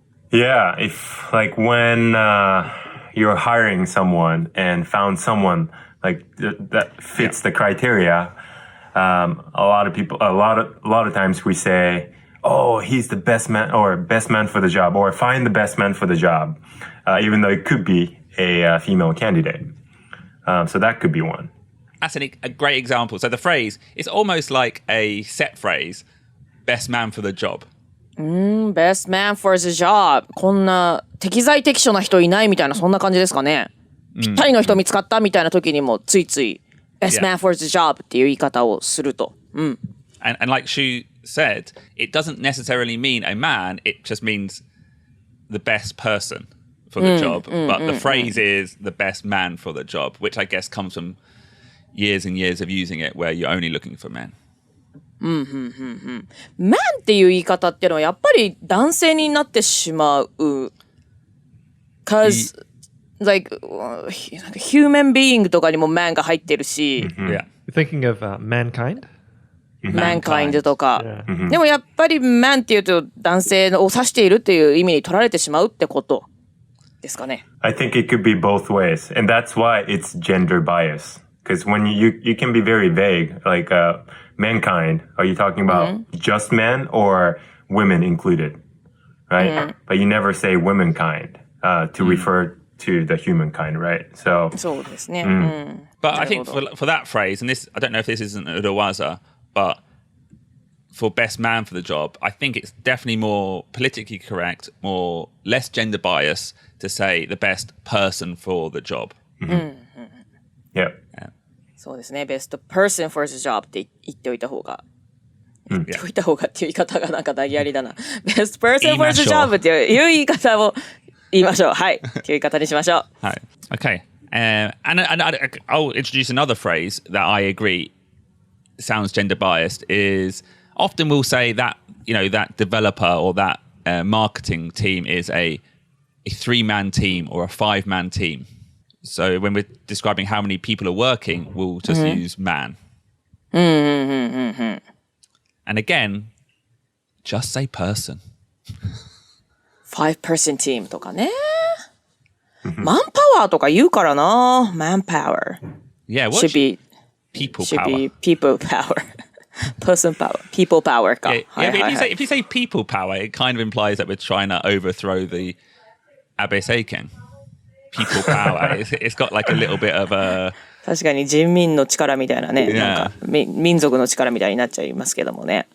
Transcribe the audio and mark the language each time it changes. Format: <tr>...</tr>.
<en>Yeah, if like when you're hiring someone and found someone like that fits the criteria, a lot of times we say, "Oh, he's the best man," or "best man for the job," or "find the best man for the job," even though it could be a female candidate. So that could be one. That's a great example. So the phrase, it's almost like a set phrase, best man for the job. Best man for the job</en> <ja>こんな適材適所な人いないみたいなそんな感じですかね。ぴったりの人見つかったみたいな時にもついつい</ja> <en>best man for the job</en> <ja>っていう言い方をすると。</ja> <en>And like Shu said, it doesn't necessarily mean a man, it just means the best person for the job. But the phrase is the best man for the job, which I guess comes from years and years of using it where you're only looking for men.</en> <ja>man っていう言い方っていうのはやっぱり男性になってしまう。</ja> <en>cause like human being</en> <ja>とかにも man が入ってるし、</ja> <en>Yeah. You're thinking of mankind?</en> <ja>mankind とか、</ja> <en>Yeah.</en> <ja>でもやっぱり man っていうと男性を指しているっていう意味に取られてしまうってことですかね。</ja> <en>I think it could be both ways, and that's why it's gender bias. Because when you can be very vague, like mankind. Are you talking about just men or women included, right? But you never say womankind to refer to the humankind, right? So</en> <ja>そうですね。</ja> <en>But I think for that phrase, and this, I don't know if this isn't a Urawaza, but for best man for the job, I think it's definitely more politically correct, less gender bias to say the best person for the job. yeah.</en> <ja>そうですね。</ja> <en>best person for the job</en> <ja>って言っておいた方が。言っておいた方がっていう言い方がなんか投げやりだな。</ja> <en>best person for the job</en> <ja>っていう言い方を言いましょう。はい。っていう言い方にしましょう。</ja> <en>Hi. Okay. And I'll introduce another phrase that I agree sounds gender biased is often we'll say that, that developer or that marketing team is a 3-man team or a 5-man team. So when we're describing how many people are working, we'll just use man. And again, just say person. 5-person team</en> <ja>とかね。マンパワーとか言うからな。</ja> <en>manpower. Yeah, what should be people should power? be people power. person power. People power か。 Yeah, but if you say people power, it kind of implies that we're trying to overthrow the Abe Seiken. People power. It's got like a little bit of a...</en> <ja>確かに人民の力みたいなね。</ja> <en>Yeah.</en> <ja>なんか民族の力みたいになっちゃいますけどもね。</ja>